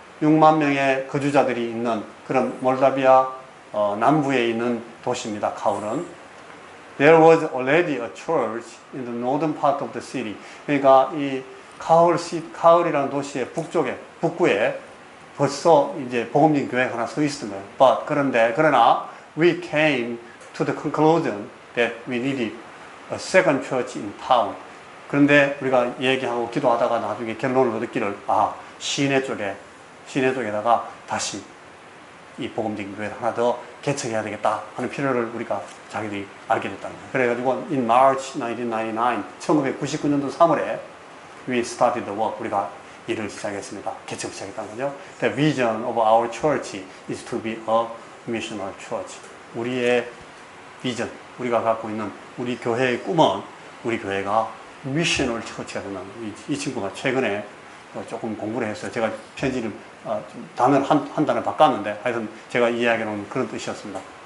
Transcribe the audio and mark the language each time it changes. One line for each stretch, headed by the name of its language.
Korean: 6만 명의 거주자들이 있는 그런 몰다비아 남부에 있는 도시입니다. 카울은.
English: There was already a church in the northern part of the city.
Korean: 그러니까 이 카울이라는 도시의 북구에 벌써 이제 복음진 교회가 하나 서 있었던 거예요. 그러나
English: we came to the conclusion that we needed a second church in town.
Korean: 그런데 우리가 얘기하고 기도하다가 나중에 결론을 얻기를 시내 쪽에다가 다시 이 복음진 교회를 하나 더 개척해야 되겠다 하는 필요를 우리가 자기들이 알게 됐다는 거예요. 그래가지고
English: in March
Korean: 1999년도 3월에
English: we started the work.
Korean: 우리가 일을 시작했습니다. 개척을 시작했다는 거죠.
English: The vision of our church is to be a missional church.
Korean: 우리의 비전, 우리가 갖고 있는 우리 교회의 꿈은 우리 교회가 미셔널 처치가 된다는 거예요. 이 친구가 최근에 조금 공부를 했어요. 제가 편지를 단어를 한 단어 바꿨는데 하여튼 제가 이야기하는 그런 뜻이었습니다.